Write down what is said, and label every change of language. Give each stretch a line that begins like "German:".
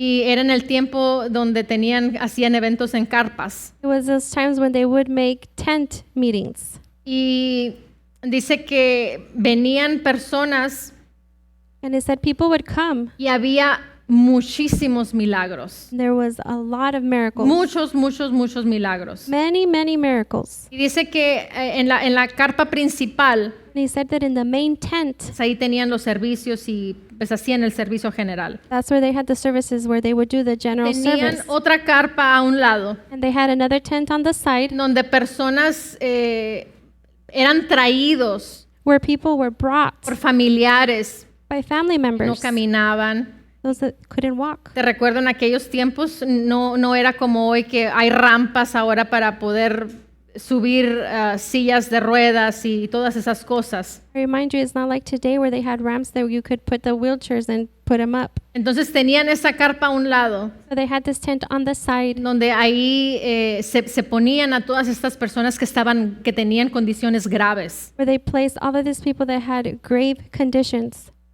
Spanish: Y era en el tiempo donde hacían eventos en carpas.
English: It was those times when they would make tent meetings.
Spanish: Y dice que venían personas
English: And it said people would come.
Spanish: y había muchísimos milagros.
English: There was a lot of miracles.
Spanish: Muchos milagros.
English: Many, many miracles.
Spanish: Y dice que en la carpa principal,
English: And he said that in the main tent,
Spanish: pues ahí tenían los servicios y pues hacían el servicio general.
English: that's where they had the services where they would do the general
Spanish: Tenían
English: service.
Spanish: otra carpa a un lado,
English: And they had another tent on the side
Spanish: donde personas eran traídos
English: where people were brought
Spanish: por familiares,
English: by family
Spanish: no
English: members,
Spanish: caminaban.
English: those that couldn't walk.
Spanish: Te recuerdo en aquellos tiempos no era como hoy que hay rampas ahora para poder subir sillas de ruedas y todas esas cosas.
English: I remind you, it's not like today where they had ramps that you could put the wheelchairs and put them up.
Spanish: Entonces tenían esa carpa a un lado,
English: So they had this tent on the side
Spanish: donde ahí se ponían a todas estas personas que tenían condiciones graves.
English: where they placed all of these people that had grave conditions.